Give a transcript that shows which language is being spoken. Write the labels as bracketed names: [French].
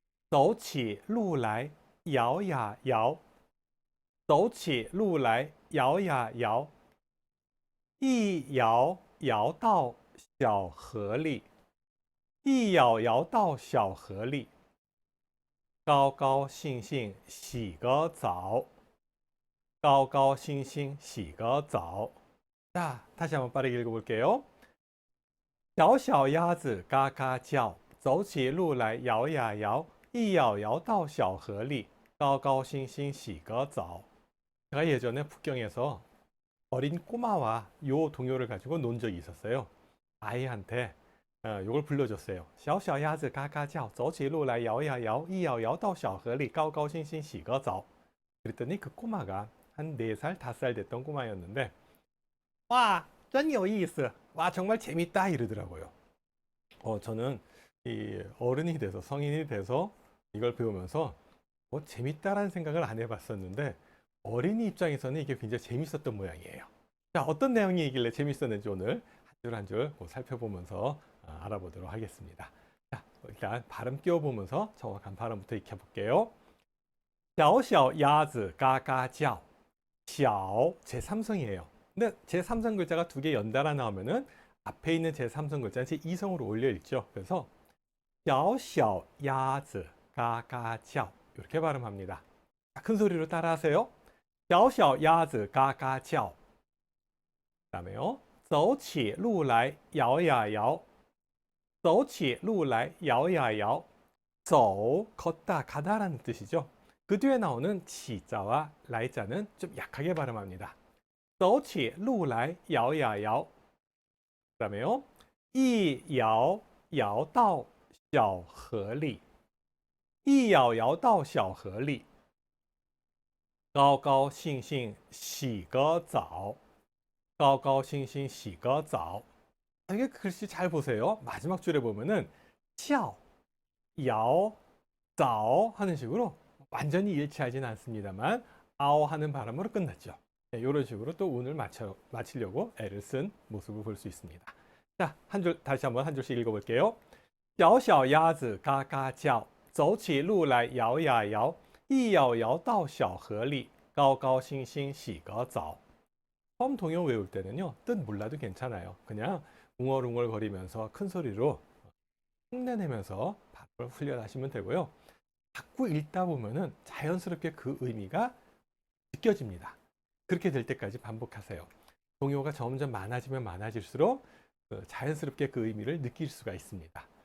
[Chinese] 走起路来摇呀摇，走起路来摇呀摇，一摇摇到小河里，一摇摇到小河里，高高兴兴洗个澡，高高兴兴洗个澡。 [Korean] 자, 다시 한번 빠르게 읽어볼게요. [Chinese] 小小鸭子嘎嘎叫，走起路来摇呀摇。一摇摇到小河里，高高兴兴洗个澡. [Korean] 제가 예전에 북경에서 어린 꼬마와 요 동요를 가지고 논 적이 있었어요. 아이한테 요걸 불러줬어요. [Chinese] 小小鸭子嘎嘎叫，走起路来摇呀摇，一摇摇到小河里，高高兴兴洗个澡. [Korean] 그랬더니 그 꼬마가 한 4살, 5살 됐던 꼬마였는데 와, [Chinese] 真有意思. [Korean] 와, 정말 재밌다 이러더라고요. 저는 이 어른이 돼서 성인이 돼서 이걸 배우면서 뭐 재밌다라는 생각을 안 해봤었는데 어린이 입장에서는 이게 굉장히 재밌었던 모양이에요. 자, 어떤 내용이길래 재밌었는지 오늘 한 줄 한 줄 살펴보면서 알아보도록 하겠습니다. 자, 일단 발음 끼워보면서 정확한 발음부터 익혀볼게요. [Chinese] 小小鸭子嘎嘎叫.小 [Korean] 제3성이에요. 근데 제3성 글자가 두 개 연달아 나오면은 앞에 있는 제3성 글자는 제2성으로 올려 읽죠. 그래서 [Chinese] 小小鸭子 嘎嘎叫 [Korean] 이렇게 발음합니다. 큰 소리로 따라하세요. [Chinese] 小小鸭子 嘎嘎叫. [Korean] 그다음에요. [Chinese] 走起路来摇呀摇.走起路来摇呀摇. [Korean] 走, 걷다, 가다라는 뜻이죠. 그 뒤에 나오는 치자와 라이자는 좀 약하게 발음합니다. [Chinese] 走起路来摇呀摇. [Korean] 그다음에요. [Chinese] 一摇摇到小河里，一摇摇到小河里，高高兴兴洗个澡，高高兴兴洗个澡. [Korean] 이게 글씨 잘 보세요. 마지막 줄에 보면은 笑, 摇, 澡 하는 식으로 완전히 일치하진 않습니다만 아오 하는 발음으로 끝났죠. 네, 이런 식으로 또 운을 맞추려고 애를 쓴 모습을 볼 수 있습니다. 자, 한 줄 다시 한번 한 줄씩 읽어볼게요. [Chinese] 小小鸭子嘎嘎叫，走起路来摇呀摇，一摇摇到小河里，高高兴兴洗个澡. [Korean] 처음 동요 외울 때는요, 뜻 몰라도 괜찮아요. 그냥 웅얼웅얼거리면서 큰 소리로 흉내내면서 발음을 훈련하시면 되고요. 자꾸 읽다 보면은 자연스럽게 그 의미가 느껴집니다. 그렇게 될 때까지 반복하세요. 동요가 점점 많아지면 많아질수록 자연스럽게 그 의미를 느낄 수가 있습니다.